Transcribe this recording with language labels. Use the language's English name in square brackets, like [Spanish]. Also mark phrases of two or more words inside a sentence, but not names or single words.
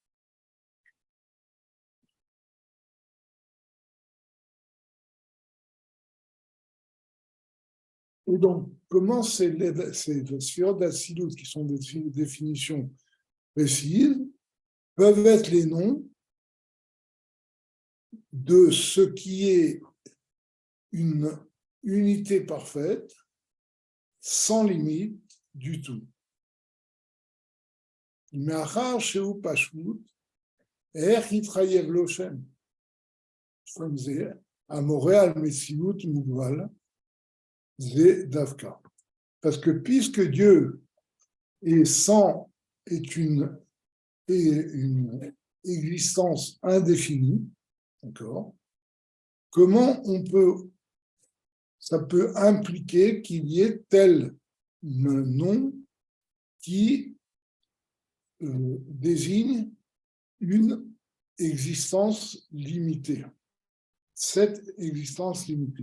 [French] Et donc, comment ces sphères d'Atsilut, qui sont des définitions précises, peuvent être les noms de ce qui est une unité parfaite, sans limite du tout. [Hebrew] מאחר שהוא פשוט, איך יתחייב לו שם? זה המורה על מציאות מוגבל, זה דווקא. [French] Parce que puisque Dieu est une existence indéfinie, d'accord, comment ça peut impliquer qu'il y ait tel nom qui désigne une existence limitée, cette existence limitée.